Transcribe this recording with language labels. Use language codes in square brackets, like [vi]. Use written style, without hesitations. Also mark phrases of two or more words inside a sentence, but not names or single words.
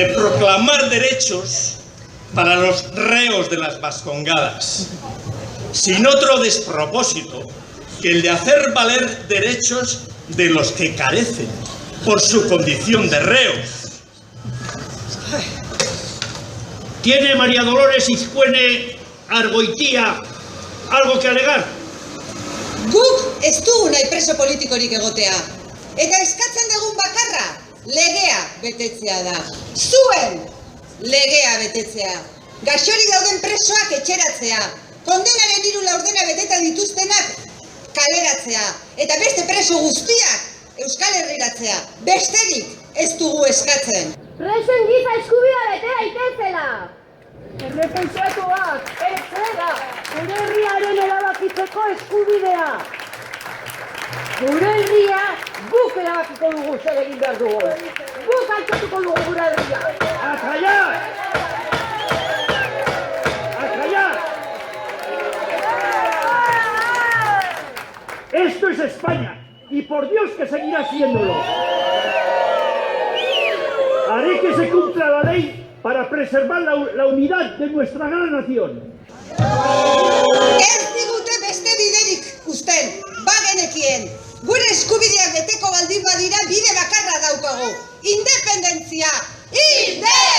[es] proclamar derechos para los reos de las Vascongadas, sin otro despropósito que el de hacer valer derechos de los que carecen por su condición de reos. ¿Tiene María Dolores Izcuene Argoitia algo que alegar? [eu] Guk ez dugu nahi preso politikorik egotea. Eta eskatzen dugun bakarra, legea betetzea da. Zuen legea betetzea. Gaxorik dauden presoak etxeratzea. Kondenaren 3 laurdena beteta dituztenak kaleratzea. Eta beste preso guztiak Euskal Herriratzea. Besterik ez dugu eskatzen. Presoen giza eskubidea bete daitezela. Errepentsatuak, etzera, gure herriaren erabakitzeko eskubidea. Gure herria guk erabakiko dugu zer egin behar dugu. Guk altatuko dugu gure herria. [es] ¡A callar! ¡A callar! Esto es España, y por Dios que seguirá siéndolo. Haré que se cumpla la ley para preservar la unidad de nuestra gran nación. [eu] Ez digute beste biderik uzten, bagenekien. Gure eskubideak beteko baldin badira bide bakarra daukagu. Independentzia! Independentzia!